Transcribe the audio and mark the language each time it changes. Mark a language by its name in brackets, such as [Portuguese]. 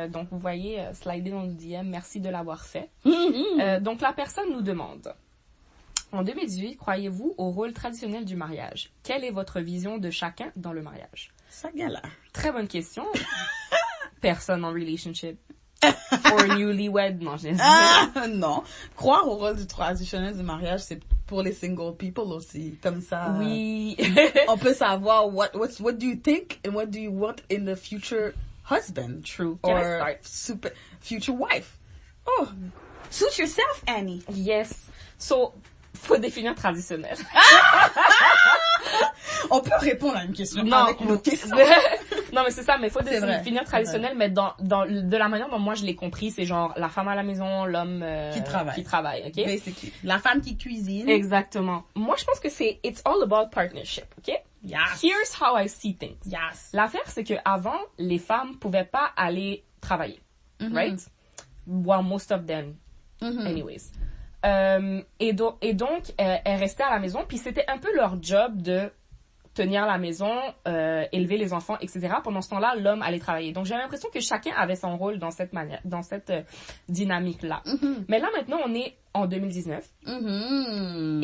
[French] Donc, vous voyez, slider dans le DM. Merci de l'avoir fait. Donc, la personne nous demande, en 2018, croyez-vous au rôle traditionnel du mariage? Quelle est votre vision de chacun dans le mariage? Ça galère. Très bonne question. Personne en relationship. [English] Or newlywed, [French] non, j'ai dit. Non. Croire au rôle du traditionnel du mariage, c'est pour les single people aussi. Comme ça. Oui. On peut savoir [English] what do you think and what do you want in the future husband? True. Or future wife. Oh. Suit yourself, Annie. Yes. [French] So, faut définir traditionnel. On peut répondre à une question avec une autre question. Non, mais c'est ça, mais faut définir traditionnel, mais de la manière dont moi je l'ai compris, c'est genre la femme à la maison, l'homme qui travaille, ok? [English] Basically. [French] La femme qui cuisine. Exactement. Moi, je pense que [English] it's all about partnership, ok? Yes. Here's how I see things. Yes. [French] L'affaire, c'est que avant, les femmes pouvaient pas aller travailler, right? [English] Well, most of them, anyways. [French] Et donc, elles restaient à la maison, puis c'était un peu leur job de tenir la maison, élever les enfants, etc. Pendant ce temps-là, l'homme allait travailler. Donc, j'ai l'impression que chacun avait son rôle dans cette manière, dans cette dynamique-là. Mais là, maintenant, on est en 2019.